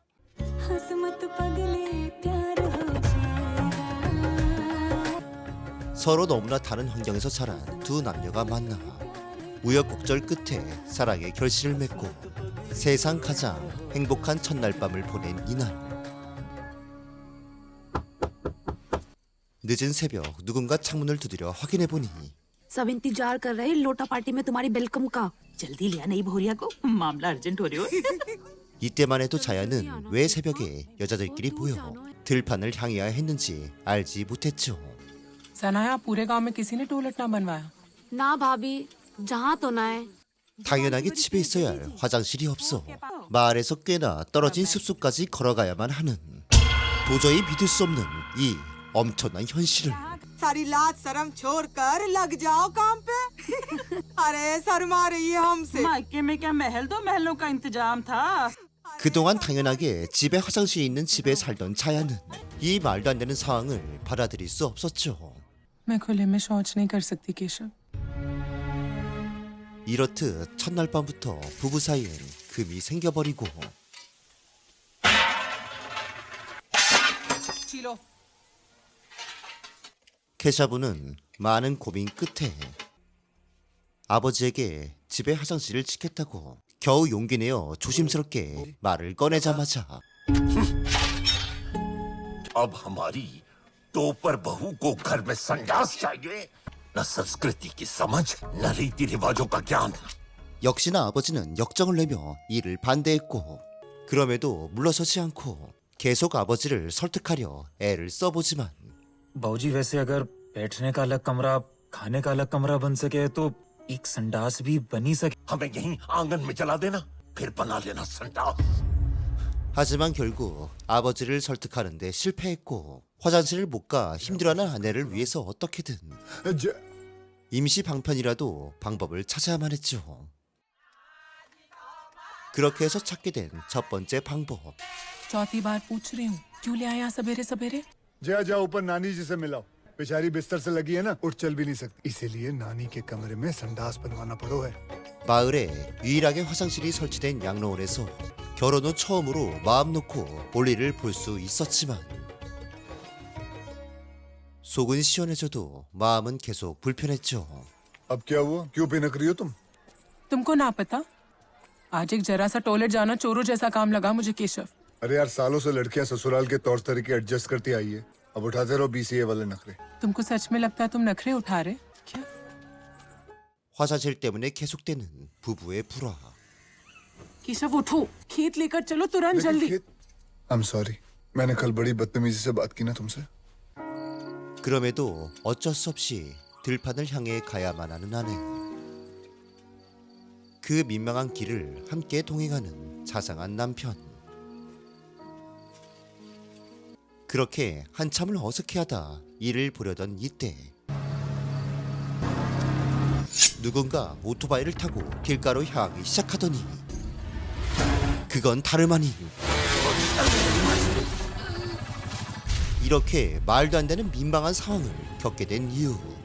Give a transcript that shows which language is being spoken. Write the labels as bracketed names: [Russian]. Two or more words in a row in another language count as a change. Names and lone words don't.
[Korean] 서로 너무나 다른 환경에서 자란 두 남녀가 만나 우여곡절 끝에 사랑의 결실을 맺고 세상 가장 행복한 첫날 밤을 보낸 이날. 늦은 새벽 누군가 창문을 두드려 확인해보니 [Hindi] सब इंतजार कर रहे लोटा पार्टी में तुम्हारी वेलकम का। जल्दी लिया नहीं भोरिया को, मामला अर्जेंट हो रही हो। [Korean] 이때만 해도 자야는 왜 새벽에 여자들끼리 보여 들판을 향해야 했는지 알지 못했죠. [Hindi] सनाया, पूरे गांव में किसी ने टॉयलेट ना बनवाया? ना भाभी, जहाँ तो ना है। [Korean] 당연하게 집에 있어야 할 화장실이 없어 마을에서 꽤나 떨어진 숲속까지 걸어가야만 하는 도저히 믿을 수 없는 이 엄청난 현실을 [Hindi] सारी लाज शर्म छोड़ कर लग जाओ काम पे। अरे शर्मा रही है हमसे। मायके में क्या महल दो महलों का इंतजाम था? [Korean] 그동안 당연하게 집에 화장실이 있는 집에 살던 자야는 이 말도 안 되는 상황을 받아들일 수 없었죠. [Hindi] मैं खुले में शौच नहीं कर सकती केशव। [Korean] 이렇듯 첫날 밤부터 부부 사이엔 금이 생겨버리고 치लो। 케샤부는 많은 고민 끝에 아버지에게 집에 화장실을 지켰다고 겨우 용기 내어 조심스럽게 말을 꺼내자마자 [Hindi] अब हमारी टोपर बहू को घर में संडास चाहिए, न संस्कृति की समझ, न रीति रिवाजों का ज्ञान। [Korean] 역시나 아버지는 역정을 내며 이를 반대했고, 그럼에도 물러서지 않고 계속 아버지를 설득하려 애를 써보지만 [Hindi] बाबूजी, वैसे अगर बैठने का अलग कमरा, खाने का अलग कमरा बन सके तो एक संडास भी बन ही सके। हमें यहीं आंगन में जला देना, फिर बना लेना संडास। [Korean] 하지만 결국 아버지를 설득하는데 실패했고 화장실을 못 가 힘들어하는 아내를 위해서 어떻게든 임시 방편이라도 방법을 찾아야만 했죠. 그렇게 해서 찾게 된 첫 번째 방법. [Hindi] चौथी बार पूछ रही हूँ, क्यों ले आया सवेरे सवेरे? जा जा ऊपर नानी जी से मिलाओ। बेचारी बिस्तर से लगी है ना, उठ चल भी नहीं सकती। इसीलिए नानी के कमरे में संडास बनवाना पड़ो है। [Korean] 마을에 유일하게 화장실이 설치된 양로원에서 결혼 후 처음으로 마음 놓고 볼일을 볼 수 있었지만 속은 시원해져도 마음은 계속 불편했죠. [Hindi] अब क्या हुआ? क्यों बेनक रही हो तुम? तुमको ना पता? आज एक जरा सा टॉयलेट जाना चोरों जैसा काम लगा मुझे केशव। अरे यार, सालों से लड़कियां ससुराल के तौर तरीके एडजस्ट करती आई है। अब उठाते रहो BCA वाले नखरे। तुमको सच में लगता है तुम नखरे उठा रहे? क्या? [Korean] 화장실 때문에 계속되는 부부의 불화. [Hindi] केशव उठो, खेत लेकर चलो तुरंत जल्दी। [English] I'm sorry, [Hindi] मैंने कल बड़ी बदतमीजी से बात की ना तुमसे। [Korean] 그럼에도 어쩔 수 없이 들판을 향해 가야만 하는 아내. 그 민망한 길을 함께 동행하는 자상한 남편. 그렇게 한참을 어색해하다 일을 보려던 이때 누군가 오토바이를 타고 길가로 향하기 시작하더니 그건 다름 아닌 이렇게 말도 안 되는 민망한 상황을 겪게 된 이유.